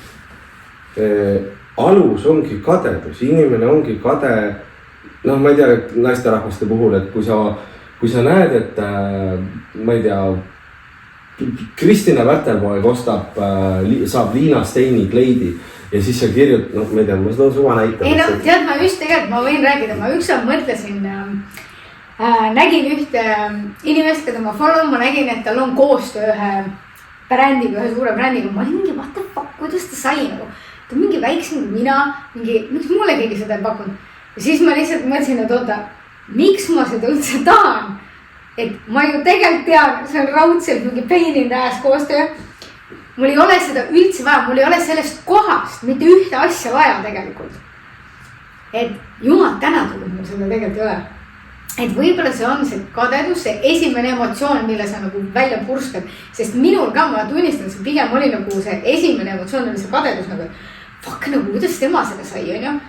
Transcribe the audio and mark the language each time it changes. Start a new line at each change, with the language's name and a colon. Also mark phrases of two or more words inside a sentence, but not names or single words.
Estonian: alus ongi kadedus, inimene ongi kade, noh, ma ei tea, naisterahvaste puhul, et kui sa näed, et ma ei tea, Kristina Väterpoeg saab Liina Steini kleidi ja siis sa kirjutad, noh, ma ei tea, ma seda suva näitan. Ei no, tead, ma just tegelikult, ma võin rääkida, ma üksav mõtlesin, nägin ühte inimest, keda ma follow, ma nägin, et tal on koostöö ühe brändiga, ühe suure brändiga, ma olin mingi,
English: what the fuck,
Estonian: kuidas ta sai nagu, ta on mingi väiksem kui mina, miks mulle keegi seda ei pakkunud. Ja siis ma lihtsalt mõtlesin, et oota, miks ma seda üldse tahan? Et ma ju tegelikult tean, see on raudselt mingi
English: pain in the ass
Estonian: koostöö. Mul ei ole seda üldse vaja, mul ei ole sellest kohast mitte ühte asja vaja tegelikult. Et jumal tänatud, et mul seda tegelikult ei ole. Et võib-olla see on see kadedus, see esimene emotsioon, mille sa nagu välja purskad. Sest minul ka, ma tunnistan, see pigem oli nagu see esimene emotsioon, oli see kadedus nagu, fuck nagu, kuidas tema seda sai, on ju?